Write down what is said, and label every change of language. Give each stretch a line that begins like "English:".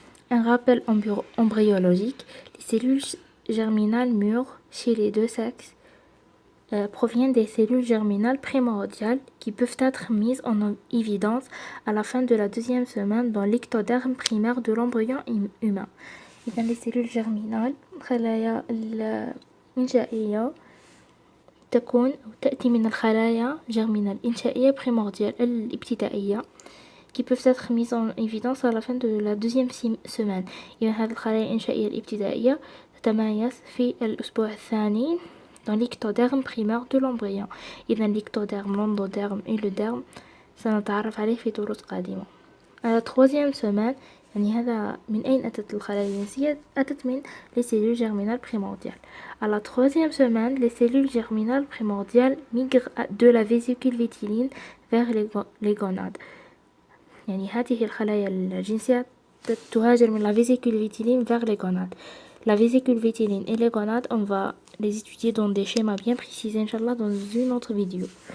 French: Un rappel embryologique. Les cellules germinales mûres chez les deux sexes proviennent des cellules germinales primordiales qui peuvent être mises en évidence à la fin de la 2e semaine dans l'ectoderme primaire de l'embryon humain. إذن les cellules germinales
Arabic: خلايا الإنشائية تأتي من الخلايا
French: germinales
Arabic: الإنشائية
French: primordiale
Arabic: الابتدائية
French: qui peuvent être mises en évidence à la fin de la 2e semaine.
Arabic: إذن هذه الخلايا الإنشائية الابتدائية تتميز في الأسبوع الثاني
French: dans l'ectoderme primaire de l'embryon.
Arabic: إذن
French: l'ectoderme, l'endoderme et le derme
Arabic: سنتعرف عليه في دروس قادمة.
French: À la 3e semaine
Arabic: هذا من أين أتت الخلايا الجنسية؟ أتت من
French: les cellules germinales primordiales. À la 3e semaine, les cellules germinales primordiales migrent de la vésicule vitelline vers les gonades.
Arabic: هذه الخلايا الجنسية تهاجر من
French: la vésicule vitelline vers les gonades. La vésicule vitelline et les gonades, on va les étudier dans des schémas bien précisés, Inch'Allah, dans une autre vidéo.